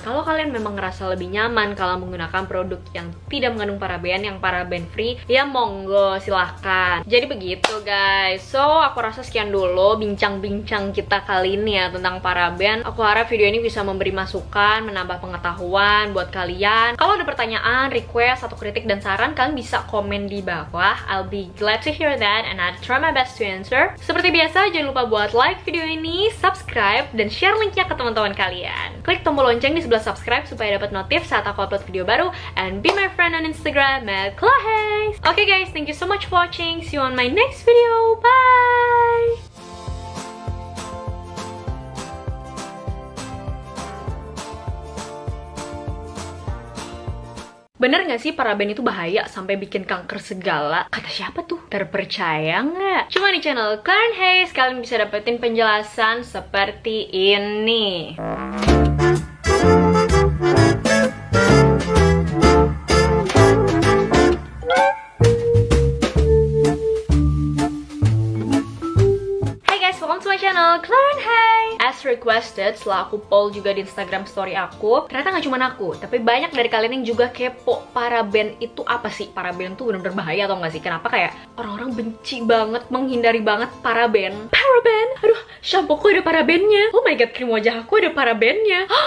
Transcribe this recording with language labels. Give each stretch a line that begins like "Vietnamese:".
Indonesian: Kalau kalian memang ngerasa lebih nyaman kalau menggunakan produk yang tidak mengandung paraben, yang paraben free, ya monggo silahkan. Jadi begitu guys. So aku rasa sekian dulu bincang-bincang kita kali ini ya tentang paraben. Aku harap video ini bisa memberi masukan, menambah pengetahuan buat kalian. Kalau ada pertanyaan, request, atau kritik dan saran, kalian bisa komen di bawah.
English: I'll be glad to hear that and I'll try my best to answer.
Indonesian: Seperti biasa, jangan lupa buat like video ini, subscribe, dan share linknya ke teman-teman kalian. Klik tombol lonceng di sebelah subscribe supaya dapat notif saat aku upload video baru.
English: And be my friend on Instagram @clahes. Okay guys, thank you so much for watching. See you on my next video. Bye!
Indonesian: Bener nggak sih paraben itu bahaya sampai bikin kanker segala? Kata siapa tuh? Terpercaya nggak? Cuma di channel Clarence Hayes kalian bisa dapetin penjelasan seperti ini.
English: Welcome to my channel, Clarence Hayes. As requested,
Indonesian: setelah aku poll juga di Instagram story aku, ternyata nggak cuma aku, tapi banyak dari kalian yang juga kepo paraben itu apa sih? Paraben tuh bener-bener bahaya atau nggak sih? Kenapa kayak orang-orang benci banget, menghindari banget paraben? Paraben? Aduh, shampoo aku ada parabennya.
English: Oh my god,
Indonesian: krim wajah aku ada parabennya.